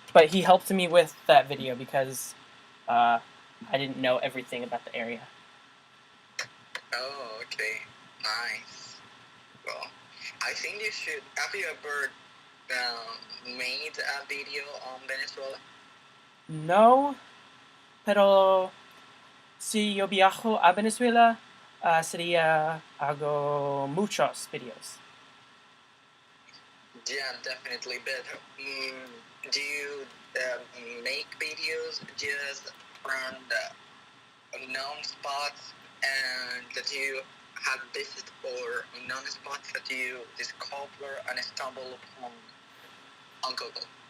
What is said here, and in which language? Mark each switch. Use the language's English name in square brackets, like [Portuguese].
[English] But he helped me with that video because I didn't know everything about the area. Oh, okay. Nice. Well, I think you should. Have you ever made a video on Venezuela? [Spanish] No, pero si yo viajo a Venezuela, hago muchos videos. [English] Yeah, definitely. But do you make videos just from the known spots and that you have visited, or known spots that you discover and stumble upon on Google?